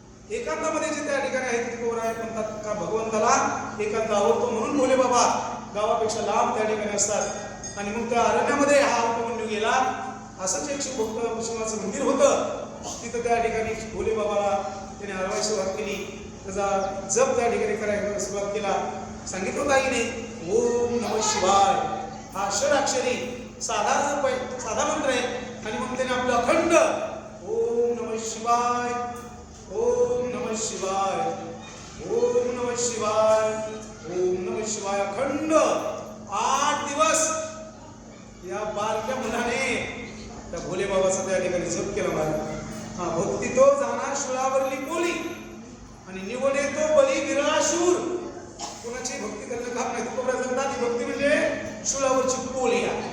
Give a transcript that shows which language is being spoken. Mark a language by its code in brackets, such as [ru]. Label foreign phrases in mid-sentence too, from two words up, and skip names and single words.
[mr] एकांतामध्ये जे त्या ठिकाणी आहेत तुकोबराय म्हणतात का भगवंताला एकांत आवडतो म्हणून भोले बाबा गावापेक्षा लांब त्या ठिकाणी असतात. आणि मग त्या अरण्यामध्ये हा उपमन्यू गेला. असंच एक शिवभक्त शिवाचं मंदिर होतं. तिथं त्या ठिकाणी भोले बाबाला त्याने हरवायला सुरुवात केली. त्याचा जप त्या ठिकाणी करायला सुरुवात केला. सांगितलं होतं आईने [sa] ओम नमः शिवाय [mr] हा षडाक्षरी साधा जप आहे, साधा मंत्र आहे. आणि मग त्याने आपलं अखंड [sa] ओम नमः शिवाय, ओम नमः शिवाय, ओम नमः शिवाय, ओम नमः शिवाय [mr] अखंड 8 दिवस या बारक्या मुलाने त्या भोले बाबाचा त्या ठिकाणी जप केला. महाराज हा भक्ती तो जाणार शुळावरली बोली आणि निवडे तो बली विराशूर. कोणाची भक्ती करणं काम नाही. तुकोबराय सांगतात ही भक्ती म्हणजे शुळावरची पोळी आहे.